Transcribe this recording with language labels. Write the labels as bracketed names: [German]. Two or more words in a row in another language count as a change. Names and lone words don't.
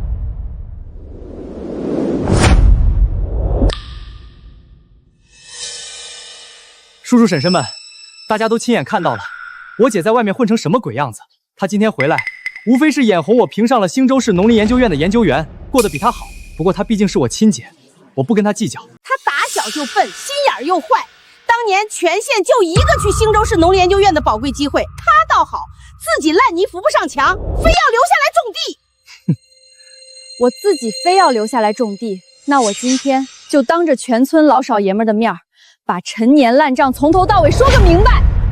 [Chinese] 叔叔婶婶们，大家都亲眼看到了，我姐在外面混成什么鬼样子。她今天回来，无非是眼红我评上了兴州市农林研究院的研究员，过得比她好。不过她毕竟是我親姐，我不跟她計較。她打小就笨，心眼又壞。當年全縣就一個去興州市農林研究院的寶貴機會，她倒好，自己爛泥扶不上牆，非要留下來種地。哼，我自己非要留下來種地，那我今天就當着全村老少爺們的面，把陳年爛賬從頭到尾說個明白。